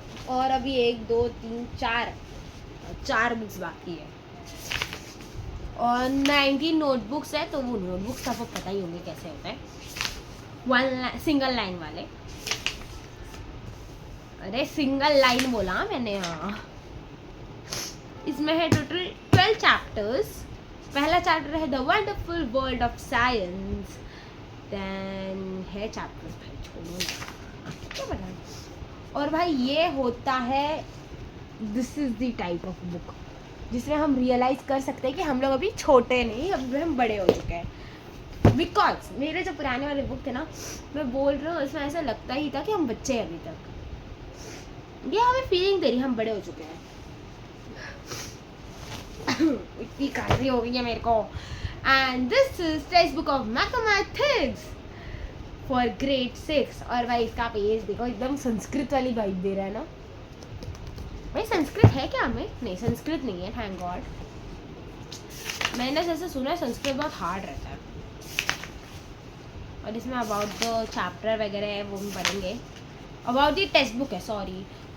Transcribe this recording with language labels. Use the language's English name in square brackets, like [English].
[Hindi] और अभी 1 2 3 4 बुक्स बाकी है. और 19 नोटबुक्स है. तो वो नोटबुक्स आपको पता ही होंगे कैसे होता है. सिंगल लाइन वाले. अरे सिंगल लाइन बोला मैंने. हाँ, इसमें है टोटल 12 चैप्टर्स. पहला चैप्टर है the wonderful world of science. Then है चैप्टर्स, भाई छोड़ो क्या पता. और भाई ये होता है, [English] this is the type of book [Hindi] जिसमें हम रियलाइज कर सकते हैं कि हम लोग अभी छोटे नहीं, अभी हम बड़े हो चुके हैं. बिकॉज मेरे जो पुराने वाले बुक थे ना, मैं बोल रहा हूँ, इसमें ऐसा लगता ही था कि हम बच्चे हैं अभी तक. ये हमें फीलिंग दे रही हम बड़े हो चुके हैं. इतनी खांसी हो गई है मेरे को. [English] And this is textbook of mathematics for grade 6. [Hindi] और भाई इसका पेज देखो, एकदम संस्कृत वाली वाइब दे रहा है ना. भाई संस्कृत है क्या हमें? नहीं, संस्कृत नहीं है, थैंक गॉड. मैंने जैसे सुना है संस्कृत बहुत हार्ड रहता है. और इसमें अबाउट द चैप्टर वगैरह है वो भी पढ़ेंगे. [English] about the textbook [Hindi] है, सॉरी.